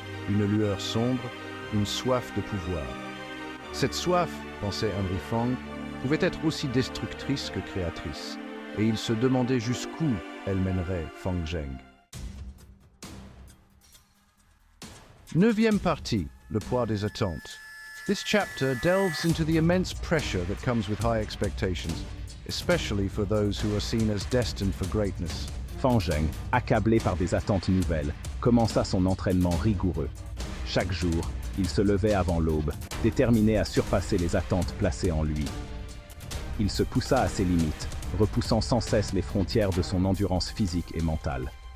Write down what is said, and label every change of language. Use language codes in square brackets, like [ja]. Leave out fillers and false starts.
[fr] Une lueur sombre, une soif de pouvoir. Cette soif, pensait Henry Fang, pouvait être aussi destructrice que créatrice. Et il se demandait jusqu'où elle mènerait Fang Zheng. 9e partie, le poids des attentes. [en] This chapter delves into the immense pressure that comes with high expectations, especially for those who are seen as destined for greatness. [fr] Fang Zheng, accablé par des attentes nouvelles, commença son entraînement rigoureux. Chaque jour, il se levait avant l'aube, déterminé à surpasser les attentes placées en lui. Il se poussa à ses limites, repoussant sans cesse les frontières de son endurance physique et mentale.